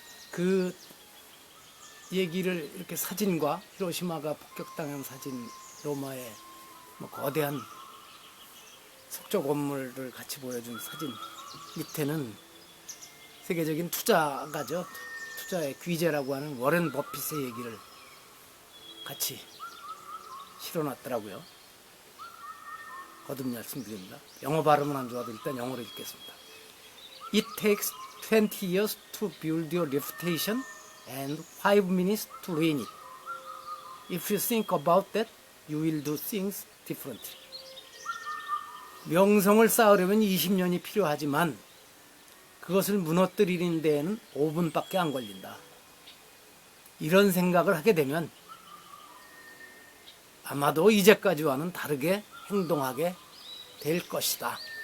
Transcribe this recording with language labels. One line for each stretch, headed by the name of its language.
Korean: 그 얘기를 이렇게 사진과 히로시마가 폭격당한 사진, 로마의 거대한 석조 건물을 같이 보여준 사진 밑에는 세계적인 투자가죠. 투자의 귀재라고 하는 워렌 버핏의 얘기를 같이 실어놨더라고요. 거듭 말씀드립니다. 영어 발음은 안 좋아도 일단 영어로 읽겠습니다.
English: It takes 20 years to build your reputation and 5 minutes to ruin it. If you think about that, you will do things differently.
Korean: 명성을 쌓으려면 20년이 필요하지만 그것을 무너뜨리는 데에는 5분밖에 안 걸린다. 이런 생각을 하게 되면 아마도 이제까지와는 다르게 행동하게 될 것이다.